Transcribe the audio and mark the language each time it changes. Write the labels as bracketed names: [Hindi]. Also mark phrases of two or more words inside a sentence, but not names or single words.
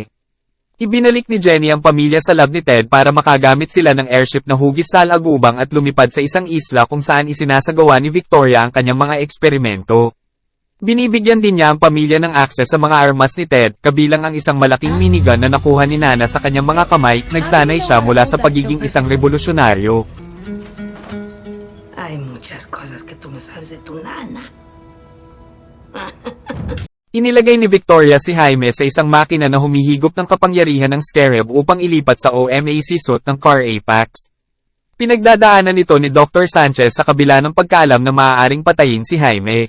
[Filipino] Ibinalik ni Jenny ang pamilya sa lab ni Ted para makagamit sila ng airship na hugis sa alagubang at lumipad sa isang isla kung saan isinasagawa ni Victoria ang kanyang mga eksperimento. Binibigyan din niya ang pamilya ng access sa mga armas ni Ted, kabilang ang isang malaking minigun na nakuha ni Nana sa kanyang mga kamay. Nagsanay siya mula sa pagiging isang revolusyonaryo. [Spanish] Hay muchas cosas que tú no sabes de tu nana. [Filipino] Inilagay ni Victoria si Jaime sa isang makina na humihigop ng kapangyarihan ng Scarab upang ilipat sa OMAC suit ng Car Apex. Pinagdadaanan nito ni Dr. Sanchez sa kabila ng pagkaalam na maaaring patayin si Jaime.